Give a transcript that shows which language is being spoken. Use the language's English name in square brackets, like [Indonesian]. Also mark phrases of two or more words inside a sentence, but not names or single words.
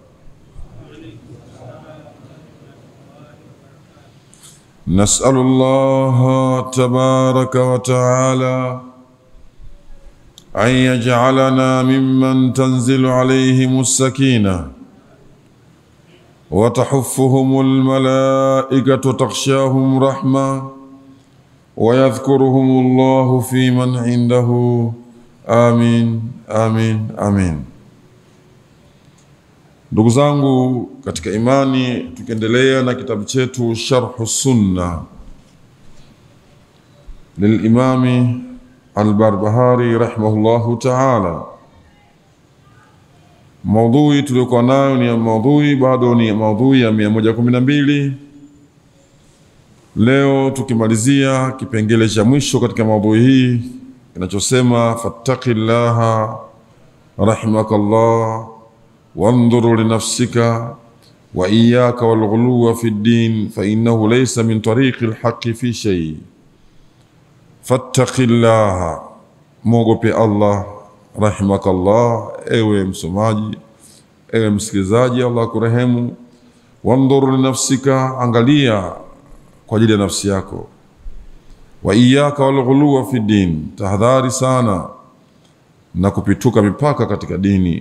[Arabic] نسأل الله تبارك وتعالى أن يجعلنا ممن تنزل عليهم السكينة وتحفهم الملائكة تغشاهم رحمة ويذكرهم الله في من عنده. آمين آمين آمين. [Swahili] Ndugu zangu katika imani, tukiendelea na kitabu chetu Sharh Sunna [Arabic] للإمام البربهاري رحمه الله تعالى. [Swahili] Maudhui tuliokuwa nayo ni maudhui ya 112. Leo tukimalizia kipengele cha mwisho katika maudhui hii kinachosema [Arabic] فاتق الله رحمك الله وانظر لنفسك وإياك والغلو في الدين فإنه ليس من طريق الحق في شيء. فاتق الله، موغوبي الله رحمك الله. [Swahili] ewe msomaji, ewe msikilizaji, Allah kurehemu. [Arabic] وانظر لنفسك, [Swahili] angalia kwa ajili ya nafsi yako. [Arabic] وإياك والغلو في دين, [Swahili] tahadhari sana na kupituka mipaka katika dini.